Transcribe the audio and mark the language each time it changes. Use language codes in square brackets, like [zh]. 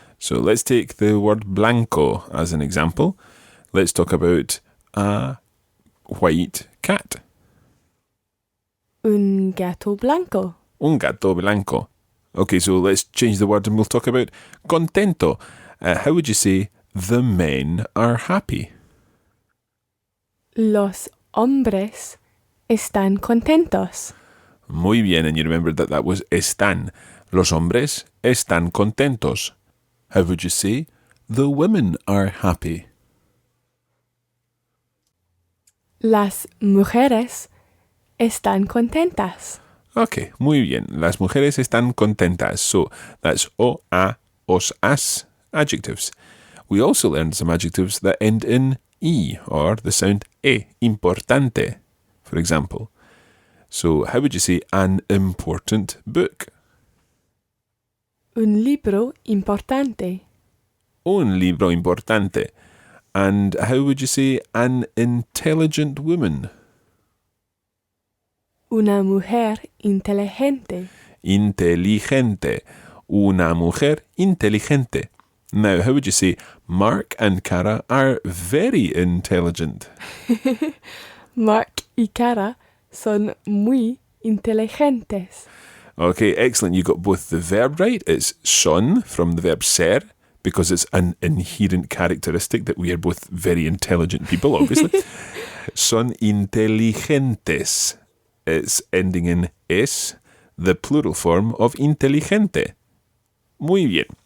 [en] So let's take the word blanco as an example. Let's talk about a white cat. [es] Un gato blanco. Un gato blanco. [en] Okay, so let's change the word and we'll talk about contento. How would you say the men are happy? [es] Los hombres están contentos. Muy bien, [en] and you remembered that was están. [es] Los hombres están contentos. [en] How would you say the women are happy? [es] Las mujeres están contentas. Okay, muy bien. Las mujeres están contentas. [en] So that's o, a, os, as adjectives. We also learned some adjectives that end in E or the sound E, importante, for example. So how would you say an important book? [es] Un libro importante. Un libro importante. [en] And how would you say an intelligent woman? [es] Una mujer inteligente. Inteligente. Una mujer inteligente. [en] Now, how would you say Mark and Cara are very intelligent? [es] Mark y Cara son muy inteligentes. [en] Okay, excellent. You got both the verb right. It's son from the verb ser, because it's an inherent characteristic that we are both very intelligent people, obviously. [es] Son inteligentes. [en] It's ending in es, the plural form of inteligente. [es] Muy bien.